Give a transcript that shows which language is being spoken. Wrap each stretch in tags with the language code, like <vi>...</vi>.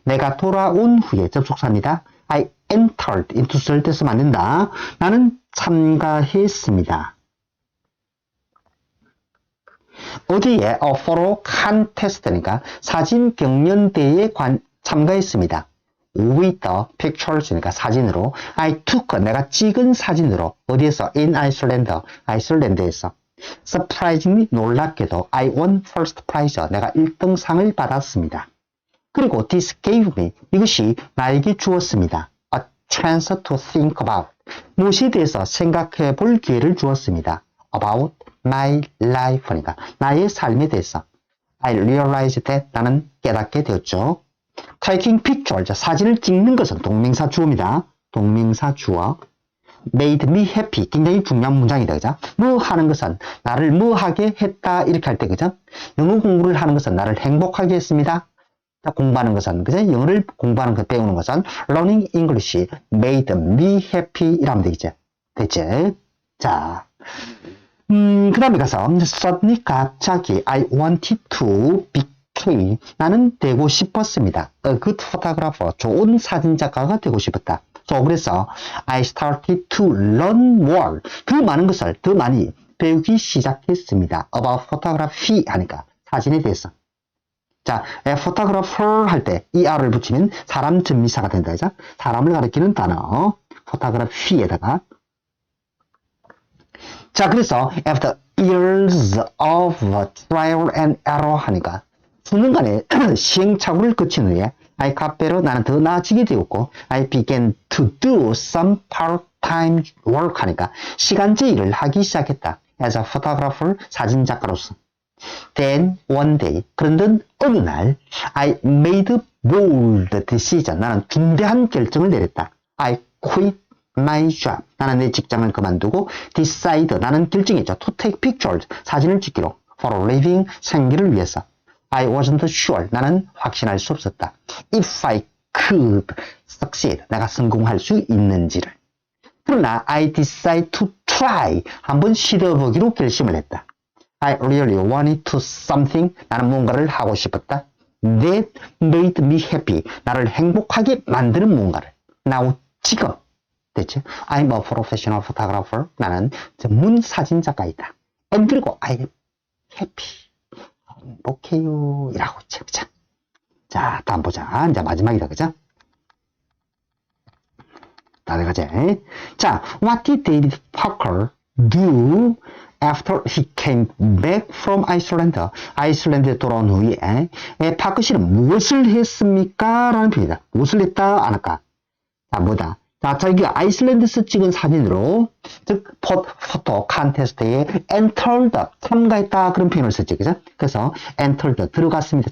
<ko>내가 돌아온 후에 접속사입니다.</ko> <en>I entered into</en> <ko>쓸 때 쓰면 안 된다. 나는 참가했습니다. 어디에? photo contest니까 사진 경연대회에 참가했습니다.</ko> <en>with the pictures니까</en> <ko>사진으로.</ko> <en>I took.</en> <ko>내가 찍은 사진으로. 어디에서?</ko> <en>in Iceland.</en> <ko>아이슬란드에서.</ko> <en>surprisingly.</en> <ko>놀랍게도</ko> <en>I won first prize.</en> <ko>내가 1등상을 받았습니다. 그리고 this gave me. 이것이 나에게 주었습니다.</ko> <en>a chance to think about.</en> <ko>무엇에 대해서 생각해 볼 기회를 주었습니다.</ko> <en>about my life</en> <ko>니까 나의 삶에 대해서.</ko> <en>I realized that.</en> <ko>나는 깨닫게 되었죠.</ko> <en>taking pictures.</en> <ko>사진을 찍는 것은 동명사 주어입니다. 동명사 주어.</ko> <en>made me happy.</en> <ko>굉장히 중요한 문장이다. 그죠? 뭐 하는 것은 나를 뭐 하게 했다. 이렇게 할 때, 그죠? 영어 공부를 하는 것은 나를 행복하게 했습니다. 공부하는 것은, 그죠? 영어를 공부하는 것, 배우는 것은</ko> <en>learning English made me happy.</en> <ko>이라면 되겠지? 됐지? 자. 그 다음에 가서,</ko> <en>suddenly</en> <ko>갑자기</ko> <en>I wanted to become.</en> <ko>나는 되고 싶었습니다.</ko> <en>A good photographer.</en> <ko>좋은 사진작가가 되고 싶었다.</ko> <en>그래서 I started to learn more.</en> <ko>더 많은 것을 더 많이 배우기 시작했습니다.</ko> <en>About photography</en> <ko>하니까 사진에 대해서. 자, a photographer 할 때 er를 붙이면 사람 전미사가 된다. 그죠? 사람을 가리키는 단어 photography에다가.</ko> <en>자, 그래서 after years of trial and error</en> <ko>하니까 수년간의 시행착오를 거친 후에</ko> <en>I got better.</en> <ko>나는 더 나아지게 되었고</ko> <en>I began to do some part-time work</en> <ko>하니까 시간제 일을 하기 시작했다.</ko> <en>As a photographer.</en> <ko>사진작가로서.</ko> <en>Then one day.</en> <ko>그런데 어느 날</ko> <en>I made a bold decision.</en> <ko>나는 중대한 결정을 내렸다.</ko> <en>I quit my job.</en> <ko>나는 내 직장을 그만두고 decide. 나는 결정했죠.</ko> <en>To take pictures.</en> <ko>사진을 찍기로.</ko> <en>For a living.</en> <ko>생계를 위해서.</ko> <en>I wasn't sure.</en> <ko>나는 확신할 수 없었다.</ko> <en>If I could succeed.</en> <ko>내가 성공할 수 있는지를.</ko> <en>그러나 I decided to try.</en> <ko>한번 시도해보기로 결심을 했다.</ko> <en>I really wanted to something.</en> <ko>나는 뭔가를 하고 싶었다.</ko> <en>That made me happy.</en> <ko>나를 행복하게 만드는 뭔가를. Now 지금. 됐죠?</ko> <en>I'm a professional photographer.</en> <ko>나는 전문 사진작가이다.</ko> <en>And 그리고 I'm happy.</en> <ko>행복해요. 이라고 쳐. 자, 다음 보자. 이제 마지막이다. 그죠? 다 돼가지? 자,</ko> <en>what did David Parker do after he came back from Iceland.</en> <ko>아이슬란드에 돌아온 후에 파크 씨는 무엇을 했습니까? 라는 표현이다. 무엇을 했다? 안 할까? 자, 뭐다? 자, 자기가 아이슬란드에서 찍은 사진으로, 즉, 포토 콘테스트에 entered, 참가했다. 그런 표현을 썼죠. 그죠? 그래서 entered, 들어갔습니다.</ko>